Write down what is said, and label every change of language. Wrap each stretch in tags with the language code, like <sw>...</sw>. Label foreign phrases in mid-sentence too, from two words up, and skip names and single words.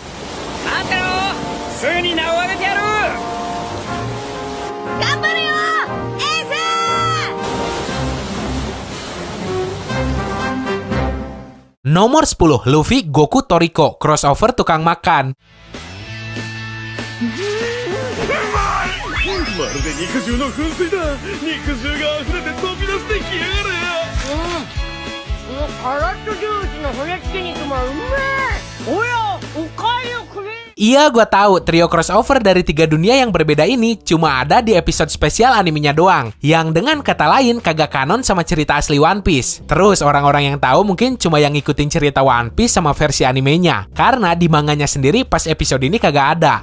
<id>Nomor 10, Luffy, Goku, Toriko, crossover tukang makan.</id> <ja>まるで肉汁の噴水だ。肉汁が溢れて飛び出してきやがる。カラッとジュースの骨付き肉もうめえ。おや、おかえりよ、クビ。</ja> <id>Iya, gua tahu trio crossover dari 3 dunia yang berbeda ini cuma ada di episode spesial animenya doang, yang dengan kata lain kagak kanon sama cerita asli One Piece. Terus orang-orang yang tahu mungkin cuma yang ngikutin cerita One Piece sama versi animenya, karena di manganya sendiri pas episode ini kagak ada.</id>